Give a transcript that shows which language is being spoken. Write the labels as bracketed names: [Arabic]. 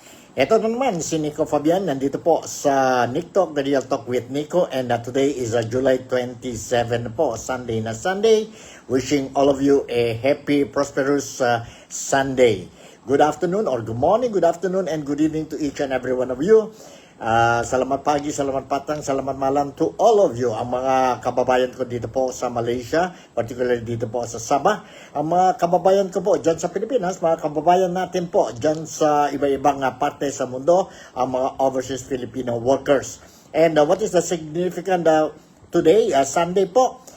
[Filipino] Ito na naman si Nico Fabian, nandito po sa NikTok, The Real Talk with Nico, [English] and today is July 27 [Filipino] po, Sunday na Sunday. [English] Wishing all of you a happy, prosperous Sunday. Good afternoon or good morning, good afternoon, and good evening to each and every one of you. [Malay] Salamat pagi, salamat patang, salamat malam [English] to all of you, [Filipino] ang mga kababayan ko dito po sa Malaysia, particularly dito po sa Sabah, ang mga kababayan ko po dyan sa Pilipinas, mga kababayan natin po dyan sa iba-ibang parte sa mundo, ang mga overseas Filipino workers. [English] And what is the significant today, Sunday po?